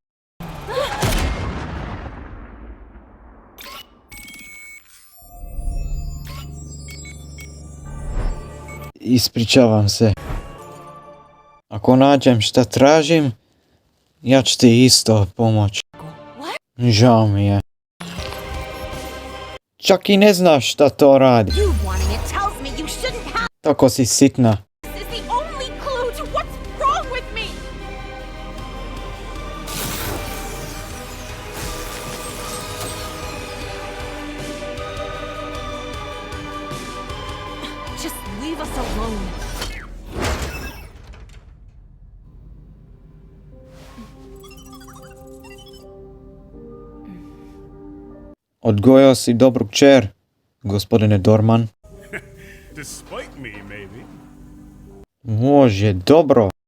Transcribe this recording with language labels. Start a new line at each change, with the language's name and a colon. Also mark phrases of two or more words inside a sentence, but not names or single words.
Croatian: Ispričavam se. Ako nađem šta tražim, ja ću ti isto pomoći. Žao mi je. Čak i ne znaš šta to radi. Tako si sitna.
English: Just leave us alone.
Croatian: Odgojio si dobru kćer, gospodine Dorman.
English: Despite me, maybe.
Croatian: Može, dobro.